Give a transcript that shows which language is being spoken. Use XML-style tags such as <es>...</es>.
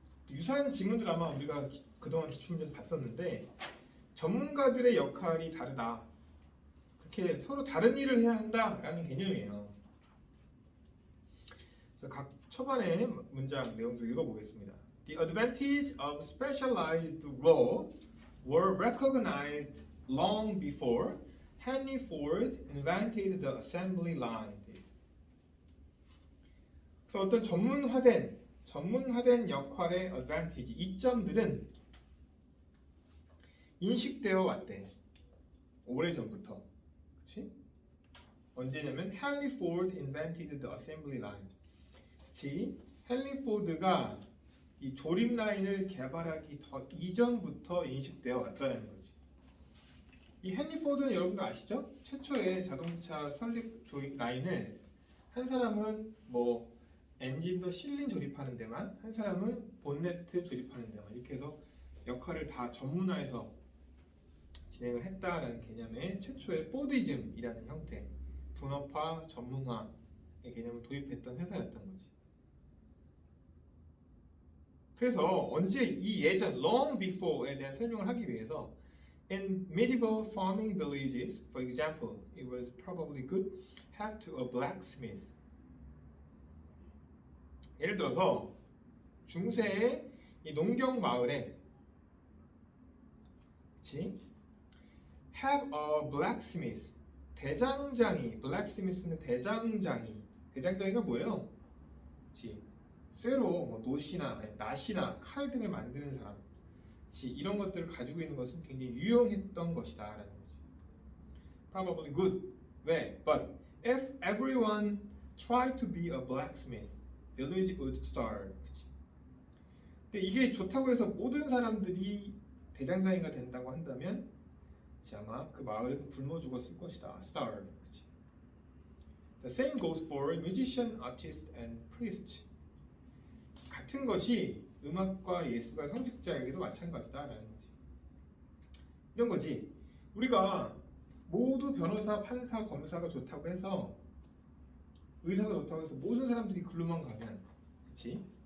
<ko>유사한 지문들 아마 우리가 그동안 기출문제에서 봤었는데 전문가들의 역할이 다르다. 그렇게 서로 다른 일을 해야 한다라는 개념이에요. 그래서 각 초반에 문장 내용들 읽어보겠습니다.</ko> <en>The advantage of specialized role were recognized long before Henry Ford invented the assembly line.</en> <ko>돼 있어요. 그래서 어떤 전문화된 역할의 advantage, 이점들은 인식되어 왔대. 오래전부터. 그치? 언제냐면</ko> <en>헨리 포드 invented the assembly line.</en> <ko>그치? 헨리 포드가 이 조립 라인을 개발하기 더 이전부터 인식되어 왔다는 거지. 이 헨리 포드는 여러분들 아시죠? 최초의 자동차 설립 조립 라인을 한 사람은 뭐 엔진도 실린 조립하는 데만, 한 사람은 본네트 조립하는 데만, 이렇게 해서 역할을 다 전문화해서 진행을 했다라는 개념의 최초의 포디즘이라는 형태, 분업화, 전문화의 개념을 도입했던 회사였던 거지. 그래서 언제 이 예전 long before에 대한 설명을 하기 위해서</ko> <en>in medieval farming villages, for example, it was probably good have to a blacksmith.</en> <ko>예를 들어서 중세의 이 농경 마을에, 그치?</ko> <en>have a blacksmith.</en> <ko>대장장이, blacksmith는 대장장이가 뭐예요? 그치? 쇠로 뭐 낫이나 칼 등을 만드는 사람, 그치? 이런 것들을 가지고 있는 것은 굉장히 유용했던 것이다라는 거지.</ko> <en>Probably good.</en> <ko>왜?</ko> <en>But if everyone tried to be a blacksmith, village would starve.</en> <ko>그치? 근데 이게 좋다고 해서 모든 사람들이 대장장이가 된다고 한다면 아마 그 마을은 굶어 죽었을 것이다. Starve. 그치?</ko> <en>The same goes for musician, artist, and priest.</en> <ko>같은 것이 음악과 예술가, 성직자에게도 마찬가지다라는 거지. 이런 거지. 우리가 모두 변호사, 판사, 검사가 좋다고 해서, 의사가 좋다고 해서 모든 사람들이 글로만 가면, 그치?</ko>